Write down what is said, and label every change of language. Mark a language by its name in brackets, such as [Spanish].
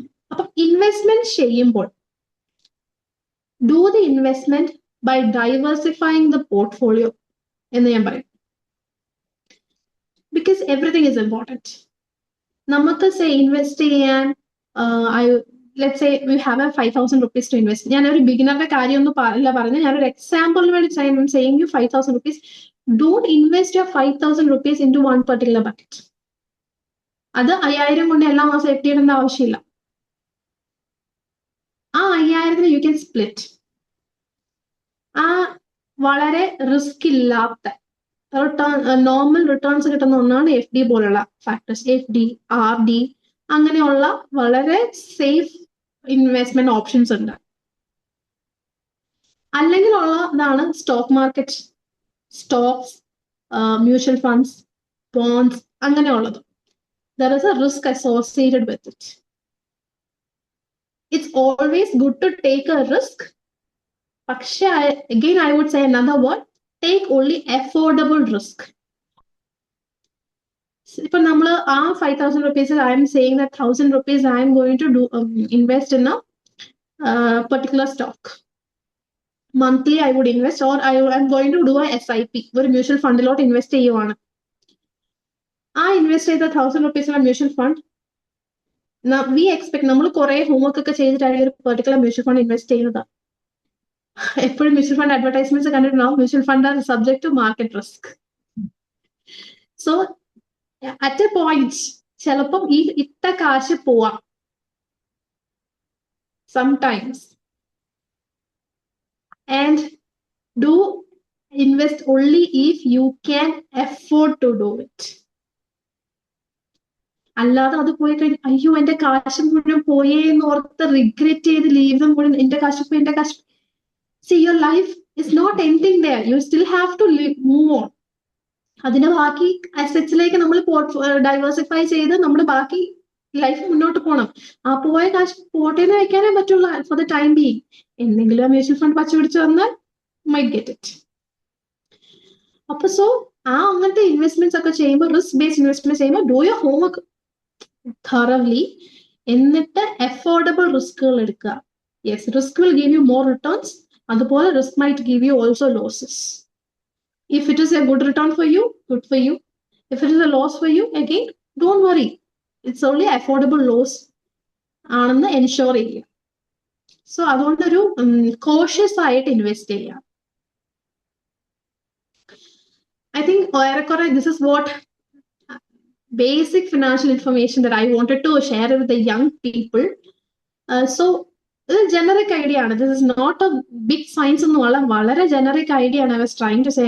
[Malayalam] അപ്പൊ ഇൻവെസ്റ്റ്മെന്റ് ചെയ്യുമ്പോൾ [English] do the investment by diversifying the portfolio [Malayalam] എന്ന് ഞാൻ പറയും. [English] Because everything is important. നമുക്ക് say invest ചെയ്യാൻ let's say we have a 5,000 rupees to invest. [Malayalam] ഞാൻ ഒരു ബിഗിനറുടെ കാര്യമൊന്നും അല്ല പറഞ്ഞത്, ഞാനൊരു എക്സാമ്പിളിന് വേണ്ടി [English] saying you 5,000 rupees. Don't invest your 5,000 rupees into one particular bucket. [Malayalam] അത് 5,000 കൊണ്ട് എല്ലാ മാസം FD ഇടേണ്ട ആവശ്യമില്ല. ആ 5,000 you can split. ആ വളരെ റിസ്ക് ഇല്ലാത്ത നോർമൽ റിട്ടേൺസ് കിട്ടുന്ന ഒന്നാണ് FD പോലുള്ള ഫാക്ടേഴ്സ്. FD, RD അങ്ങനെയുള്ള വളരെ സേഫ് ഇൻവെസ്റ്റ്മെന്റ് ഓപ്ഷൻസ് ഉണ്ട്. അല്ലെങ്കിൽ ഉള്ളതാണ് stock market, Stokes, mutual funds, bonds അങ്ങനെയുള്ളത്. [English] There is a risk associated with it. It's always good to take a risk. [Malayalam] പക്ഷെ [English] again I would say another word, take only affordable risk. [Malayalam] ഇപ്പൊ നമ്മൾ ആ [English] 5,000 rupees I am saying that 1,000 rupees I am going to do invest in a particular stock. Monthly I would invest, or I am going to do a SIP, [Malayalam] ഒരു mutual ഫണ്ടിലോട്ട് invest ചെയ്യുവാണ്. ആ invest ചെയ്ത 1,000 rupees ഉള്ള mutual fund [English] we expect [Malayalam] നമ്മൾ കുറെ homework ഒക്കെ ചെയ്തിട്ടായിരിക്കും ഒരു particular mutual fund invest ചെയ്യുന്നത്. എപ്പോഴും [English] Mutual fund advertisements കണ്ടിട്ടുണ്ടാവും, mutual fund are subject to market risk. [Malayalam] So at A point ചിലപ്പം ഈ ഇട്ട കാശ് പോവാം sometimes, and do invest only if you can afford to do it. അല്ലാതെ അത് പോയി കഴിഞ്ഞ് അയ്യോ എന്റെ കാശ് മുഴുവൻ പോയേ എന്ന് ഓർത്ത് റിഗ്രറ്റ് ചെയ്ത് ജീവിതം മുഴുവൻ എന്റെ കാശ് പോയി എന്റെ കാശ്. [English] See, your life is not ending there. You still have to move on. [Malayalam] അതിന്റെ ബാക്കി അസറ്റ്സിലേക്ക് നമ്മൾ ഡൈവേഴ്സിഫൈ ചെയ്ത് നമ്മുടെ ബാക്കി ലൈഫ് മുന്നോട്ട് പോകണം. ആ പോയ കാശ് പോട്ടേന്ന് വെക്കാനേ പറ്റുള്ളൂ [English] For the time being. [Malayalam] എന്തെങ്കിലും ആ മ്യൂച്വൽ ഫണ്ട് പച്ച പിടിച്ച് വന്നാൽ [English] Might get it. [Malayalam] അപ്പൊ സോ ആ അങ്ങനത്തെ ഇൻവെസ്റ്റ്മെന്റ്സ് ഒക്കെ ചെയ്യുമ്പോൾ, റിസ്ക് ബേസ്ഡ് ഇൻവെസ്റ്റ്മെന്റ് ചെയ്യുമ്പോൾ, [English] do your homework thoroughly, [Malayalam] എന്നിട്ട് അഫോർഡബിൾ റിസ്കുകൾ എടുക്കുക. [English] yes, risk will give you more returns, [Malayalam] അതുപോലെ [English] Risk might give you also losses. If it is a good return for you, good for you. If it is a loss for you, again, don't worry. It's only affordable loss [Malayalam] ആണെന്ന് ensure ചെയ്യുക. So അതുകൊണ്ടൊരു cautious ആയിട്ട് invest ചെയ്യുക. [English] I think [Malayalam] ഏറെക്കുറെ [English] this is what basic financial information that I wanted to share with the young people. So [Malayalam] ഇത് generic idea ആണ്. [English] this is not a big science [Malayalam] എന്നുള്ള വളരെ ജനറിക് ഐഡിയ ആണ്. [English] I was trying to say.